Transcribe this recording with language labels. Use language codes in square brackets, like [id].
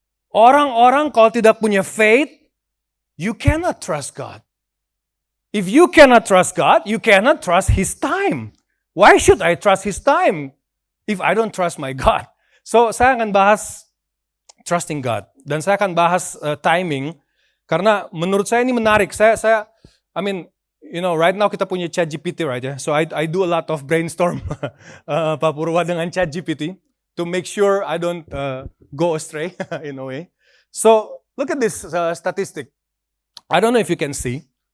[id] Orang-orang kalau tidak punya [en] faith, you cannot trust God. If you cannot trust God, you cannot trust His time. Why should I trust His time if I don't trust my God? [id] So, saya akan bahas trusting God. Dan saya akan bahas timing. Karena menurut saya ini menarik. [en] I mean, you know, right now [id] kita punya [en] ChatGPT, right? Yeah? So, I do a lot of brainstorm, Pak Purwa, dengan ChatGPT to make sure I don't go astray in a way. So, look at this statistic. I don't know if you can see.